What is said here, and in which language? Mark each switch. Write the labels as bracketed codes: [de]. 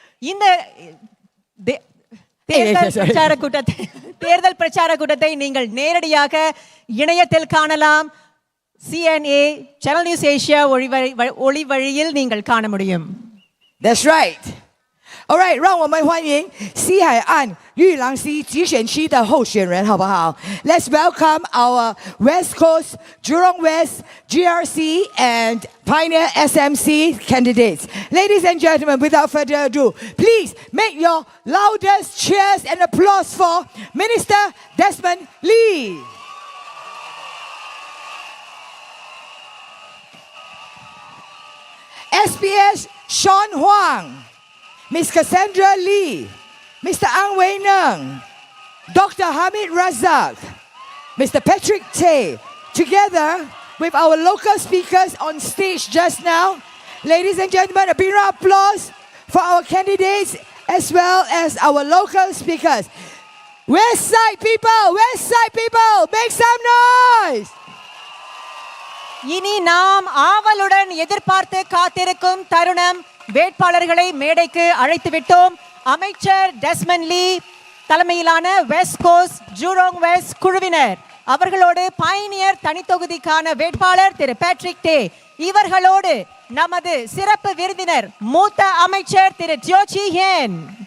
[ta] இந்த தேர்தல் பிரச்சார கூட்டத்தை நீங்கள் நேரடியாக இணையத்தில் காணலாம். CNA Channel News Asia ஒளி வழியில் நீங்கள் காண முடியும். [en] That's right. All right, [zh] 让我们欢迎西海岸玉兰溪集选区的候选人，好不好？ [en] Let's welcome our West Coast, Jurong West, GRC and Pioneer SMC candidates. Ladies and gentlemen, without further ado, please make your loudest cheers and applause for Minister Desmond Lee. SPS Shawn Huang, Ms. Cassandra Lee, Mr. Ang Wei Nung, Dr. Hamid Razak, Mr. Patrick Tay, together with our local speakers on stage just now. Ladies and gentlemen, a big round of applause for our candidates as well as our local speakers. West Side people, make some noise. [ta] இனி நாம் ஆவலுடன் எதிர்பார்த்து காத்திருக்கும் தருணம். வேட்பாளர்களை மேடைக்கு அழைத்து விட்டோம். அமைச்சர் டெஸ்மண்ட் லீ தலைமையிலான வெஸ்ட் கோஸ்ட் ஜூரோங் வெஸ்ட் குழுவினர் அவர்களோடு பயணியர் தனித்தொகுதிக்கான வேட்பாளர் திரு பேட்ரிக் டே, இவர்களோடு நமது சிறப்பு விருந்தினர் மூத்த அமைச்சர் திரு ஜோச்சி ஹென்.